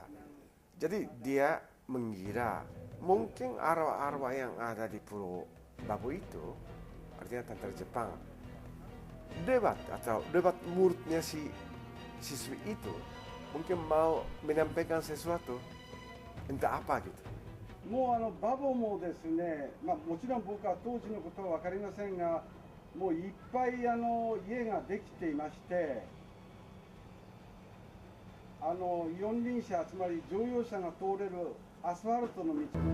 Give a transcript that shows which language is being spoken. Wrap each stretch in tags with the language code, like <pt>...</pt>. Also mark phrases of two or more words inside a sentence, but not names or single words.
<id>Jadi dia mengira mungkin arwah-arwah yang ada di Pulau Babo itu, artinya tentara Jepang, debat mulutnya si siswi itu mungkin mau menyampaikan sesuatu, entah apa gitu.</id> <ja>もうバボもですね、もちろん僕は当時のことは分かりませんが、もういっぱい家ができていまして、四輪車、つまり乗用車が通れるアスファルトの道。</ja>